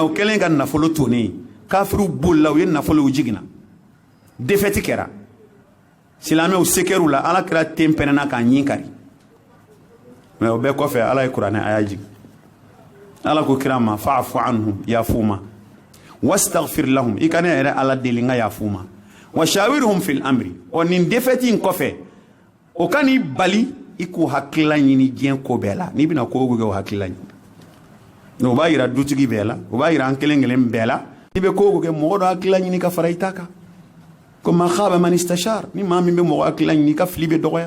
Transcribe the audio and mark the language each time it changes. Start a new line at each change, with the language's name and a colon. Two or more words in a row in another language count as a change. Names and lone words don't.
Bambara: U kɛlen ka nafolo tonnen. Kafiru bolila, u ye nafolo, u jiginna. Défaite kɛra. Silamɛw seker'u la, Alakira ten pɛnɛna k'a ɲin kari. Mais o bɛɛ kɔfɛ Ala ye kuranɛ aya jigin. Ala ko kira ma
Arabic: فاعف عنهم,
Bambara: yafu ma.
Arabic: واستغفر لهم,
Bambara: i kana yɛrɛ Ala deli n ka yafu ma.
Arabic: وشاورهم في الأمر.
Bambara: O nin défaite in kɔfɛ, o ka n'i bali i k'u hakilila ɲini diɲɛ ko bɛɛ la. N'i bɛna ko o kɛ o hakilila ɲini. O b'a yira dutigi bɛɛ la, o b'a yira an kelen kelen bɛɛ la. I bɛ ko o kɛ mɔgɔ dɔ hakilila ɲini ka fara i ta kan. Ko
Arabic: ما خاب من استشار,
Bambara: ni maa min bɛ mɔgɔ hakilila ɲini ka fili bɛ dɔgɔya.